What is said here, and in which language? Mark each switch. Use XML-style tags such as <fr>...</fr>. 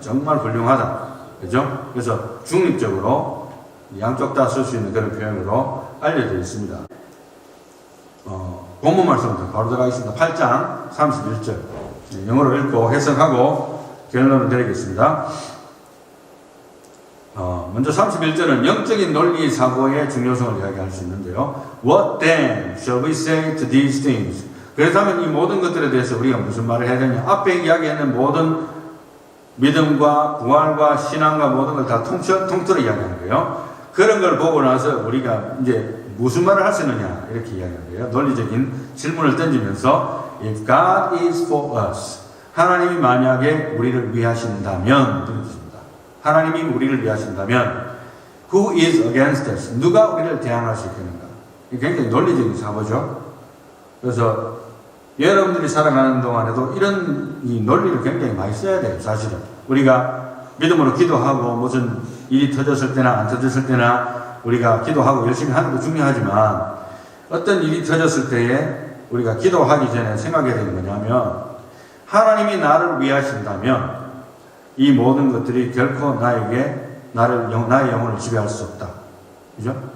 <ko>정말 훌륭하다. 그죠? 그래서 중립적으로 양쪽 다 쓸 수 있는 그런 표현으로 알려져 있습니다. 본문 말씀부터 바로 들어가겠습니다. 8장 31절. 영어로 읽고 해석하고 결론을 내리겠습니다. 먼저 31절은 영적인 논리 사고의 중요성을 이야기할 수 있는데요.</ko> <en>What then shall we say to these things?</en> <ko>그렇다면 이 모든 것들에 대해서 우리가 무슨 말을 해야 되냐? 앞에 이야기하는 모든 믿음과 부활과 신앙과 모든 걸 다 통틀어 이야기하는 거예요. 그런 걸 보고 나서 우리가 이제 무슨 말을 할 수 있느냐 이렇게 이야기하는 거예요. 논리적인 질문을 던지면서</ko> <en>If God is for us,</en> <ko>하나님이 만약에 우리를 위하신다면 그런 뜻입니다. 하나님이 우리를 위하신다면</ko> <en>Who is against us?</en> <ko>누가 우리를 대항할 수 있겠는가? 이게 굉장히 논리적인 사고죠. 그래서 여러분들이 살아가는 동안에도 이런 이 논리를 굉장히 많이 써야 돼요. 사실은 우리가 믿음으로 기도하고 무슨 일이 터졌을 때나 안 터졌을 때나 우리가 기도하고 열심히 하는 것도 중요하지만 어떤 일이 터졌을 때에 우리가 기도하기 전에 생각해야 되는 거냐면 하나님이 나를 위하신다면 이 모든 것들이 결코 나의 영혼을 지배할 수 없다. 그죠?</ko>